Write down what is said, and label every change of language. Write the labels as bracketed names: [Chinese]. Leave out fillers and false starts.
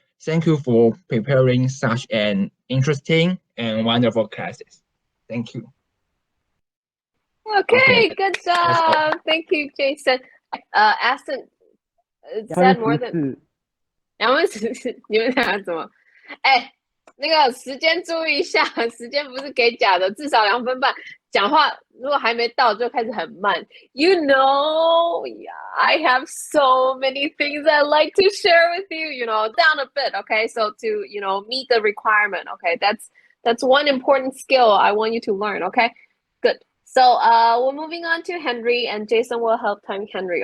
[English] Thank you for preparing such an interesting and wonderful classes. Thank you. Okay, good job. Thank you, Jason. Aston said more than 214， [Chinese] 你们俩怎么？哎，那个时间注意一下，时间不是给假的，至少2分半。讲话如果还没到就开始很慢。 [English] You know, I have so many things I like to share with you. You know, down a bit, okay? So to meet the requirement, okay? That's one important skill I want you to learn, okay? Good. So we're moving on to Henry, and Jason will help time Henry.